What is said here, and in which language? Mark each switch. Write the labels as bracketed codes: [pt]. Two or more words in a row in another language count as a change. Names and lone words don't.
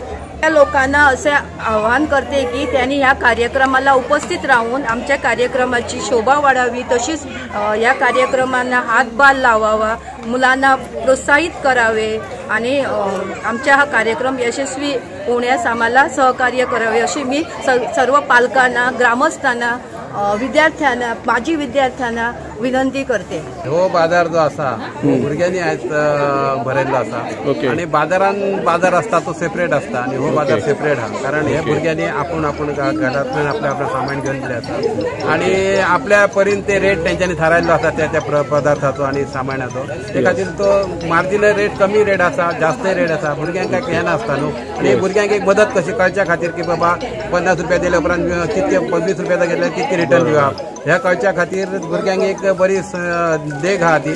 [mr] त्या लोकांना असे आवाहन करते की त्यांनी ह्या कार्यक्रमाला उपस्थित राहून आमच्या कार्यक्रमाची शोभा वाढावी, तशीच या कार्यक्रमांना हातभार लावावा, मुलांना प्रोत्साहित करावे आणि आमचा हा कार्यक्रम यशस्वी होण्यास आम्हाला सहकार्य करावे अशी मी सर्व पालकांना, ग्रामस्थांना, विद्यार्थ्यांना, माजी विद्यार्थ्यांना विनंती करते। [kok] हो बाजार जो असा भुरग्यांनी आयज भरयल्लो आसा आणि बाजार असता तो सेपरेट असता आणि हो बाजार सेपरेट हा, कारण हे भुरग्यांनी आपण घरांतल्यान आपल्या सामान घेवन दिले आसा आणि आपल्या परीन ते रेट तेंच्यांनी थारायल्लो आसा त्या पदार्थाचो आणि सामानाचो, ते खातीर तो [en] marginal rate [kok] कमी रेट आसा, जास्त रेट आसा, भुरग्यांक काय हें नासता न्हू आणि भुरग्यांक एक मदत कशी कळच्या खातीर की बाबा 50 रुपया दिले उपरांत कितके 25 रुपयाचा घेतल्यार कितके रिटर्न दिवप ह्या कळच्या खातीर भुरग्यांक एक बरी देख आहा ती।